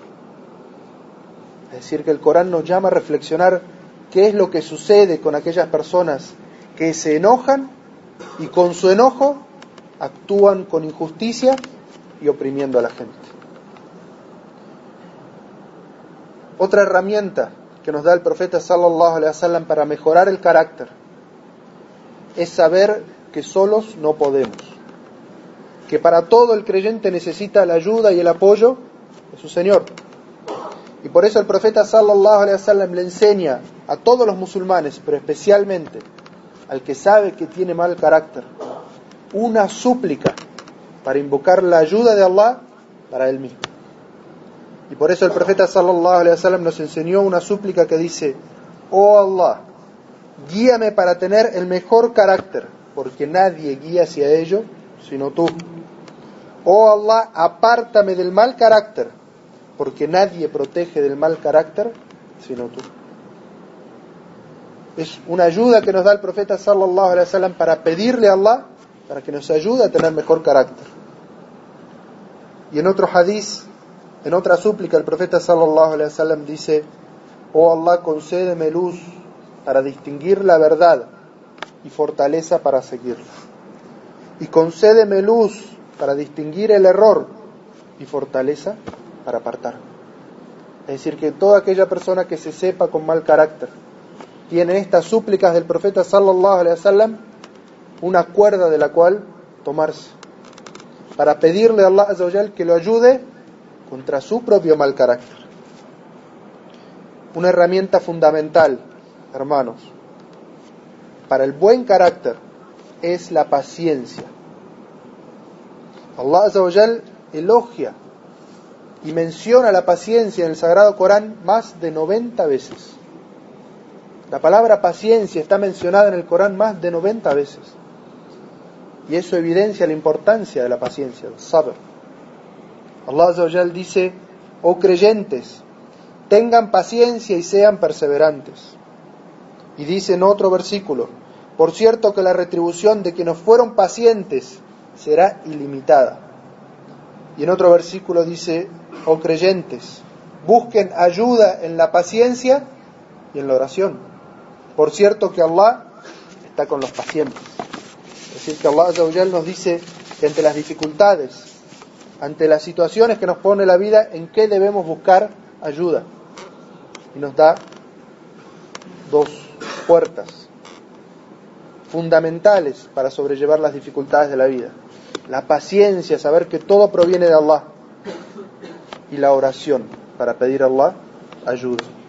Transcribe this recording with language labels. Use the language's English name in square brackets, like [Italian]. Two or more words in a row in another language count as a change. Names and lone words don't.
[Spanish] Es decir, que el Corán nos llama a reflexionar qué es lo que sucede con aquellas personas que se enojan y con su enojo actúan con injusticia y oprimiendo a la gente. Otra herramienta que nos da el profeta [Arabic] صلى الله عليه وسلم [Spanish] para mejorar el carácter es saber que solos no podemos, que para todo el creyente necesita la ayuda y el apoyo de su Señor. Y por eso el profeta [Arabic] صلى الله عليه وسلم [Spanish] le enseña a todos los musulmanes, pero especialmente al que sabe que tiene mal carácter, una súplica para invocar la ayuda de Allah para él mismo. Y por eso el profeta [Arabic] صلى الله عليه وسلم [Spanish] nos enseñó una súplica que dice: oh Allah, guíame para tener el mejor carácter, porque nadie guía hacia ello sino tú. Oh Allah, apártame del mal carácter, porque nadie protege del mal carácter sino tú. Es una ayuda que nos da el profeta [Arabic] صلى الله عليه وسلم [Spanish] para pedirle a Allah para que nos ayude a tener mejor carácter. Y en otro hadiz, en otra súplica, el profeta [Arabic] صلى الله عليه وسلم [Spanish] dice: oh Allah, concédeme luz para distinguir la verdad y fortaleza para seguirla. Y concédeme luz para distinguir el error y fortaleza para apartar. Es decir, que toda aquella persona que se sepa con mal carácter tiene estas súplicas del profeta [Arabic] صلى الله عليه وسلم, [Spanish] una cuerda de la cual tomarse para pedirle a Allah [Arabic] عز وجل [Spanish] que lo ayude contra su propio mal carácter. Una herramienta fundamental, hermanos, para el buen carácter es la paciencia. Allah [Arabic] عز وجل [Spanish] elogia y menciona la paciencia en el Sagrado Corán más de 90 veces. La palabra paciencia está mencionada en el Corán más de 90 veces. Y eso evidencia la importancia de la paciencia, el sabr. Allah [Arabic] عز وجل [Spanish] dice: oh creyentes, tengan paciencia y sean perseverantes. Y dice en otro versículo: por cierto que la retribución de quienes fueron pacientes será ilimitada. Y en otro versículo dice: oh creyentes, busquen ayuda en la paciencia y en la oración. Por cierto que Allah está con los pacientes. Es decir, que Allah [Arabic] عز وجل [Spanish] nos dice que ante las dificultades, ante las situaciones que nos pone la vida, en qué debemos buscar ayuda. Y nos da dos puertas fundamentales para sobrellevar las dificultades de la vida: la paciencia, saber que todo proviene de Allah, y la oración, para pedir a Allah ayuda.